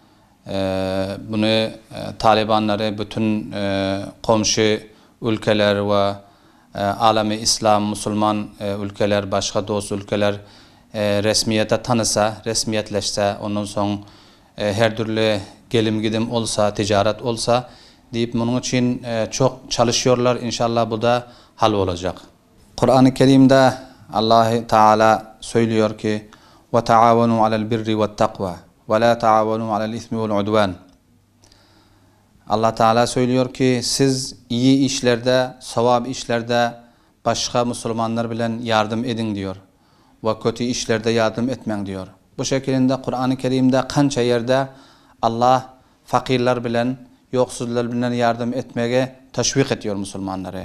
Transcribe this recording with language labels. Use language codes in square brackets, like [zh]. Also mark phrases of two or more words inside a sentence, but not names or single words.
[tr] Bunu Talibanları bütün komşu ülkeler ve alemi İslam, Müslüman ülkeler, başka dost ülkeler resmiyete tanısa, resmiyetleşse, ondan sonra her türlü gelim gidim olsa, ticaret olsa deyip bunun için çok çalışıyorlar. İnşallah bu da hal olacak. Kur'an-ı Kerim'de Allah Teala söylüyor ki [ar] وَتَعَاوَنُوا عَلَى الْبِرِّ وَالتَّقْوَى وَلَا تَعَاوَنُوا عَلَى الْإِثْمِ وَالْعُدْوَانِ. [tr] Allah Teala söylüyor ki siz iyi işlerde, sevap işlerde başka Müslümanlar bilen yardım edin diyor. Ve kötü işlerde yardım etmen diyor. Bu şekilde Kur'an-ı Kerim'de kança yerde Allah fakirler bilen, yoksullar bilen yardım etmeye teşvik ediyor Müslümanları.